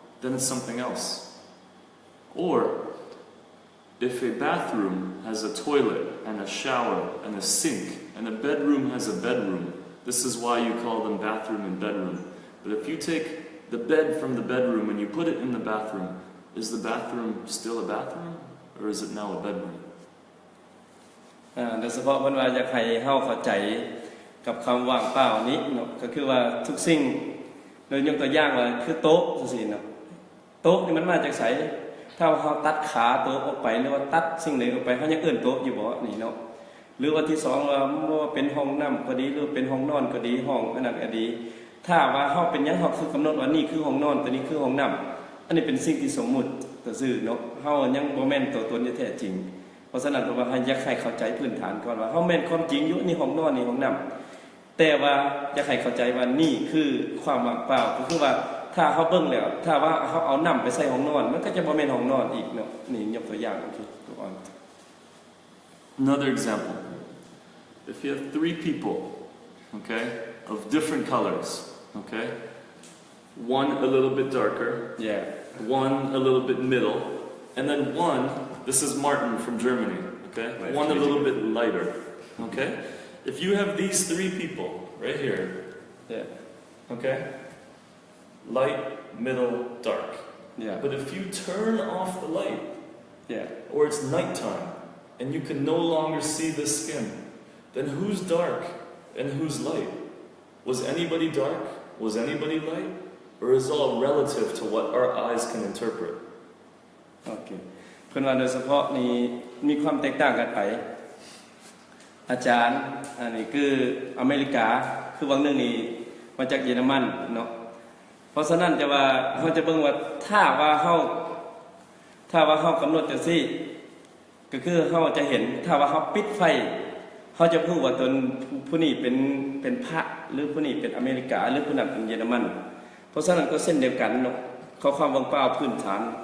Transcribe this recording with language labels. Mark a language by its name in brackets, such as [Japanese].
[English] Then it's something else. Or, if a bathroom has a toilet and a shower and a sink, and a bedroom has a bedroom, this is why you call them bathroom and bedroom. But if you take the bed from the bedroom and you put it in the bathroom, is the bathroom still a bathroom? Or is it now a bedroom? [Northeastern Thai] โดยเฉพาะเพิ่นว่าอยากให้เฮาเข้าใจกับคำว่างเปล่านี้เนาะก็คือว่าทุกสิ่งโดยยกตัวอย่างว่าคือโต๊ะจังซี่เนาะโต๊ะนี่มันมาจากไสถ้าเฮาตัดขาโต๊ะออกไปหรือว่าตัดสิ่งใดออกไปเฮายังเอิ้นโต๊ะอยู่บ่นี่เนาะ หรือว่าที่สองว่าเป็นห้องน้ำก็ดีหรือเป็นห้องนอนก็ดีห้องอันนั้นก็ดีถ้าว่าเฮาเป็นหยังเฮาคือกำหนดว่านี่คือห้องนอนตัวนี้คือห้องน้ำอันนี้เป็นสิ่งที่สมมุติซื่อเนาะเฮายังบ่แม่นตัวตนที่แท้จริงเพราะฉะนั้นเพราะว่าให้อยากให้เข้าใจพื้นฐานก่อนว่าเฮาแม่นความจริงอยู่นี่ห้องนอนนี่ห้องน้ำแต่ว่าอยากให้เข้าใจว่านี่คือความว่างเปล่าก็คือว่าถ้าเฮาเบิ่งแล้วถ้าว่าเฮาเอาน้ำไปใส่ห้องนอนมันก็จะบ่แม่นห้องนอนอีกเนาะนี่ยกตัวอย่างโอเค [English] go on Another example. If you have 3 people, okay, of different colors, okay, one a little bit darker, one a little bit middle, and then one, this is Martin from Germany, okay, one a little bit lighter, okay. If you have these 3 people right here, okay, light, middle, dark, but if you turn off the light, or it's nighttime, and you can no longer see the skin, then who's dark and who's light? Was anybody dark? Was anybody light? Or is it all relative to what our eyes can interpret? Okay. [Northeastern Thai] เพิ่นว่าโดยเฉพาะนี่มีความแตกต่างกันไปอาจารย์อันนี้คืออเมริกาคือวังนึงนี่มาจากเยอรมันเนาะเพราะฉะนั้นจะว่าเฮาจะเบิ่งว่าถ้าว่าเฮากำหนดจังซี่ก็คือเฮาจะเห็นถ้าว่าเฮาปิดไฟเฮาจะพูดว่าตนผู้นี้เป็นพระหรือผู้นี้เป็นอเมริกาหรือผู้นั้นเป็นเยอรมันเพราะฉะนั้นก็เส้นเดียวกันเนาะข้อความว่างเปล่าพื้นฐาน